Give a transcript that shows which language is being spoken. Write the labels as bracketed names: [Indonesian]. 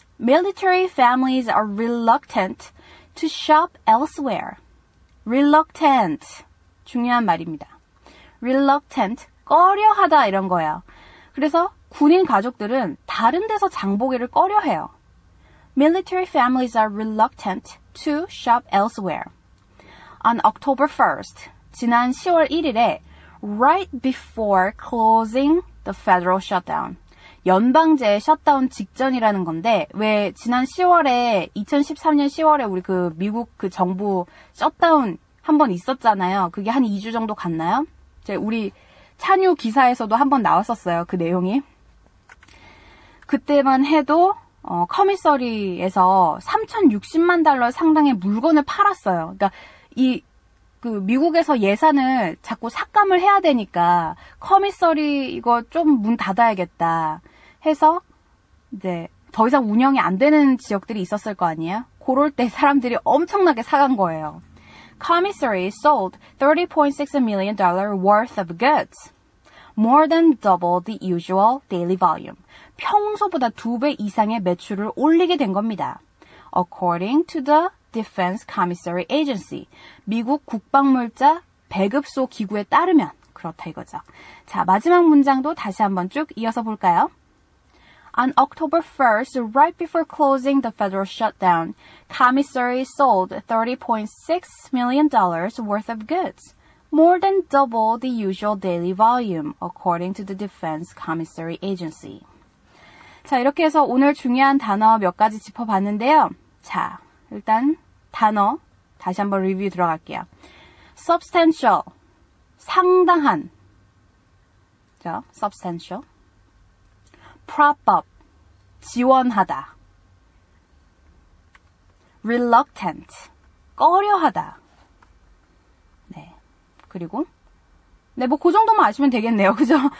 [English] Military families are reluctant to shop elsewhere. [Korean] reluctant. 중요한 말입니다. reluctant. 꺼려하다 이런 거예요. 그래서 군인 가족들은 다른 데서 장보기를 꺼려해요. [English] Military families are reluctant to shop elsewhere. On October 1st, [Korean] 지난 10월 1일에 [English] right before closing the federal shutdown. [Korean] 연방제 셧다운 직전이라는 건데 왜 지난 10월에 2013년 10월에 우리 그 미국 그 정부 셧다운 한번 있었잖아요. 그게 한 2주 정도 갔나요? 우리 찬유 기사에서도 한번 나왔었어요. 그 내용이. 그때만 해도 커미서리에서 3,060만 달러 상당의 물건을 팔았어요. 그러니까 그 미국에서 예산을 자꾸 삭감을 해야 되니까 커미서리 이거 좀 문 닫아야겠다 해서 이제 더 이상 운영이 안 되는 지역들이 있었을 거 아니에요? 그럴 때 사람들이 엄청나게 사간 거예요. [English] Commissary sold $30.6 million worth of goods, more than double the usual daily volume. [Korean] 평소보다 2배 이상의 매출을 올리게 된 겁니다. [English] According to the Defense Commissary Agency, [Korean] 미국 국방물자 배급소 기구에 따르면 그렇다 이거죠. 자, 마지막 문장도 다시 한번 쭉 이어서 볼까요? [English] On October 1st, right before closing the federal shutdown, commissaries sold $30.6 million worth of goods, more than double the usual daily volume, according to the Defense Commissary Agency. [Korean] 자, 이렇게 해서 오늘 중요한 단어 몇 가지 짚어봤는데요. 자, 일단 단어 다시 한번 리뷰 들어갈게요. substantial, 상당한, 자, substantial. prop up, 지원하다. reluctant, 꺼려하다. 네. 그리고 네, 뭐 그 정도만 아시면 되겠네요. 그죠?